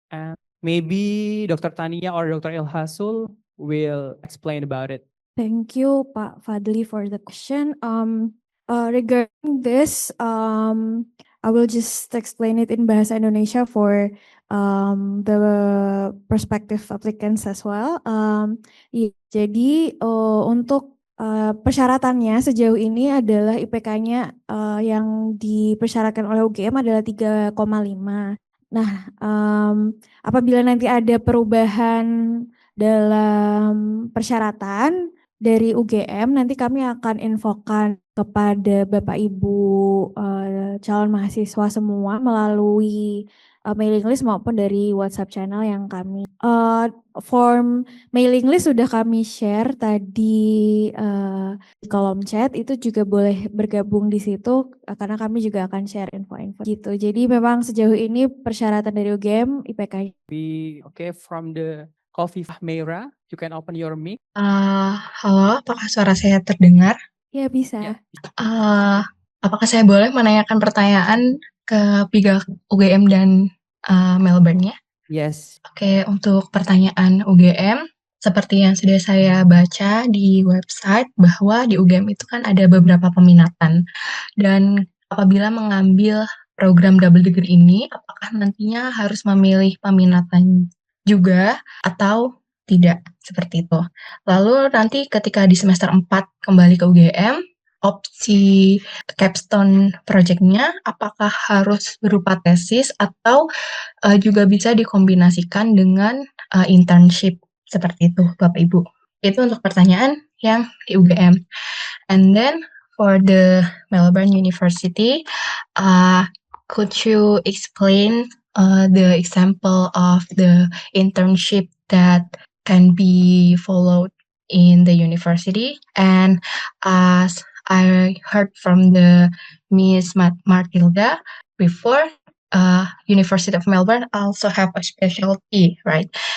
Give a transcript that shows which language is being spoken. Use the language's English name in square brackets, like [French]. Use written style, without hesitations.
[English] And maybe Dr. Tania or Dr. Ilhasul will explain about it. Thank you, Pak Fadli, for the question. Regarding this, I will just explain it in Bahasa Indonesia for the prospective applicants as well. [Indonesian] Jadi untuk persyaratannya sejauh ini adalah IPK-nya yang dipersyaratkan oleh UGM adalah 3,5. Nah, apabila nanti ada perubahan dalam persyaratan dari UGM, nanti kami akan infokan kepada Bapak Ibu calon mahasiswa semua melalui mailing list maupun dari WhatsApp channel yang kami form mailing list sudah kami share tadi di kolom chat, itu juga boleh bergabung di situ karena kami juga akan share info-info gitu. Jadi memang sejauh ini persyaratan dari UGM IPK. [English] Okay, from the Khofifah Meira, you can open your mic. [Indonesian] Halo, apakah suara saya terdengar? Ya bisa. Ya. Apakah saya boleh menanyakan pertanyaan ke pihak UGM dan Melbourne ya? [English] Yes. [Indonesian] Oke, untuk pertanyaan UGM, seperti yang sudah saya baca di website bahwa di UGM itu kan ada beberapa peminatan. Dan apabila mengambil program double degree ini, apakah nantinya harus memilih peminatan juga atau tidak seperti itu. Lalu nanti ketika di semester 4 kembali ke UGM, opsi capstone project-nya apakah harus berupa tesis atau juga bisa dikombinasikan dengan internship seperti itu, Bapak Ibu. Itu untuk pertanyaan yang di UGM. [English] And then for the Melbourne University, could you explain the example of the internship that can be followed in the university? And as I heard from the Miss Matilda before, University of Melbourne also have a specialty, right?